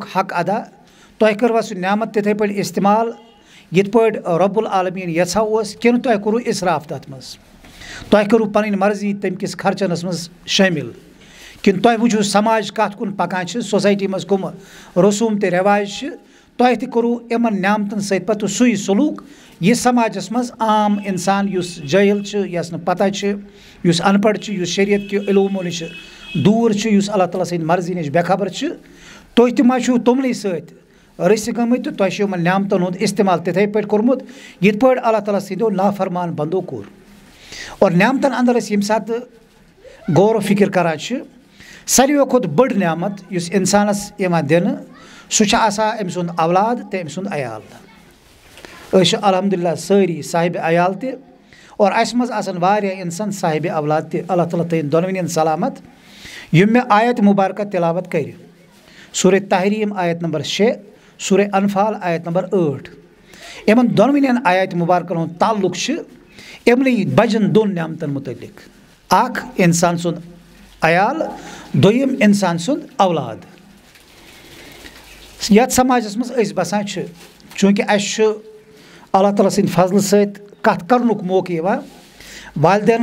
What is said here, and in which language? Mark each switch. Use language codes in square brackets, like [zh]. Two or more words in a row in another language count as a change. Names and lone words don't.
[ks] حق ادا تۄہہِ کٔروا سُہ نعمت تِتھٕے پٲٹھۍ استعمال یِتھ پٲٹھۍ [ar] رب العالمیٖن [ks] یژھان اوس کِنہٕ تۄہہِ کوٚروٕ اِسراف تتھ منٛز تۄہہِ کٔرٕو پنٕنۍ مرضی تمہِ کِس خرچنس منٛز شٲمِل کِنہٕ تۄہہِ وٕچھِو سماج کتھ کُن پکان چھِ سوسایٹی منٛز کٕم رسوٗم تہٕ رٮ۪واج چھِ تۄہہِ تہِ کوٚروٕ یِمن نعمتن سۭتۍ پتہٕ سُے سلوٗک یہِ سماجس منٛز عام انسان یُس جٲہِل چھُ یس نہٕ پتہ چھِ یُس ان پڑھ چھُ یُس شریعت کہِ علوٗمو نِش دوٗر چھُ یُس اللہ تعالیٰ سٕنٛدِ مرضی نِش بے خبر چھِ تُہۍ تہِ ما چھِو تِمنٕے سۭتۍ رٔسۍ گٔمٕتۍ تہٕ تۄہہِ چھُ یِمن نعمتن ہُنٛد استعمال تِتھٕے پٲٹھۍ کوٚرمُت یِتھ پٲٹھۍ اللہ تعالیٰ سٕنٛدیو نافرمان بندو کوٚر اور نعمتن انٛدر أسۍ ییٚمہِ ساتہٕ غور و فِکر کران چھِ ساروِیو کھۄتہٕ بٔڑ نعمت یُس انسانس یِوان دِنہٕ سُہ چھُ آسان أمۍ سُنٛد اولاد تہٕ أمۍ سُنٛد عیال أسۍ چھِ [ar] الحمدُاللہ [ks] سٲری صاحبِ عیال تہِ اور اسہِ منٛز آسان واریاہ انسان صاحبِ اولاد تہِ اللہ تعالیٰ تھٲیِن دۄنوٕنین سلامت یِم مےٚ آیت مُبارکہ تلاوت کرِ سورہ تحریٖم آیت نمبر 6 سورہ انفال آیت نمبر 8 یِمن دۄنوٕنین آیت مُبارکن ہُنٛد تعلق چھُ یِمنٕے بجن دۄن نعمتن متعلق اکھ انسان سُنٛد عیال دوٚیِم انسان سُنٛد اولاد یتھ سماجس منٛز أسۍ بسان چھِ چوٗنٛکہِ اسہِ چھُ اللہ تعالیٰ سٕنٛدِ فضلہٕ سۭتۍ کتھ کرنُک موقعہٕ یِوان والدینن